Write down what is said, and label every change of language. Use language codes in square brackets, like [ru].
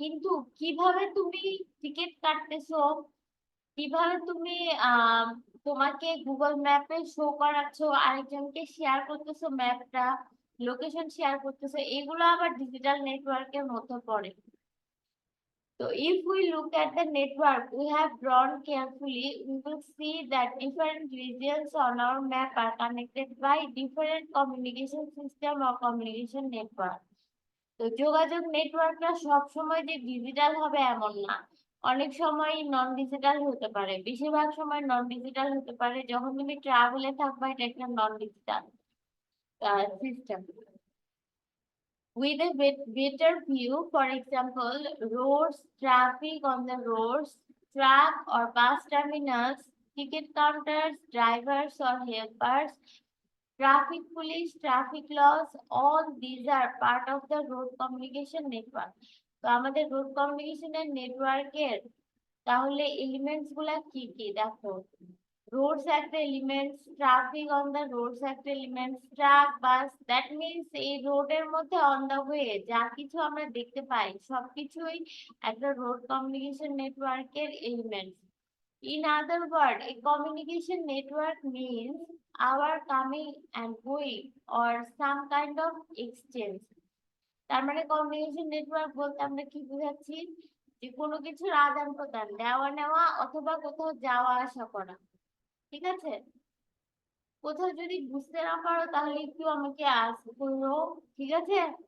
[bn] কিন্তু কিভাবে তুমি টিকিট কাটতেছো, কিভাবে তুমি আহ তোমাকে গুগল ম্যাপে শো করাচ্ছো, আরেকজনকে শেয়ার করতেছো ম্যাপটা, লোকেশন শেয়ার করতেছো, এগুলো আবার ডিজিটাল নেটওয়ার্কের মধ্যে পড়ে। [en] So if we look at the network we have drawn carefully, we will see that different regions on our map are connected by different communication system or communication network. [bn] তো যোগাযোগ নেটওয়ার্কটা সব সময় যে ডিজিটাল হবে এমন না, অনেক সময় নন ডিজিটাল হতে পারে, বেশিরভাগ সময় নন ডিজিটাল হতে পারে। যখন তুমি ট্রাভেলে থাকবা, এটা একটা নন digital system [en] with a better view. For example, roads, traffic on the roads, truck or bus terminals, ticket counters, drivers or helpers, Traffic police, traffic laws, all these are part of the road communication network. [bn] তো আমাদের road কমিউনিকেশনের নেটওয়ার্কের তাহলে elements গুলা কি কি দেখো, Rhodes একটা elements, [en] traffic on the roads [bn] একটা elements, truck, bus, [en] that means [bn] এই রোডের মধ্যে [en] on the way [bn] যা কিছু আমরা দেখতে পাই সবকিছুই একটা রোড কমিউনিকেশন নেটওয়ার্কের elements. [en] In other words, a communication network means our coming and going or some kind of exchange. [bn] তার মানে কমিউনিকেশন নেটওয়ার্ক বলতে আমরা কি বোঝাচ্ছি, যে কোনো কিছুর আদান প্রদান, দেওয়া নেওয়া অথবা কোথাও যাওয়া আসা করা। ঠিক আছে, কোথাও যদি বুঝতে না পারো তাহলে একটু আমাকে আস্ক করো, ঠিক আছে।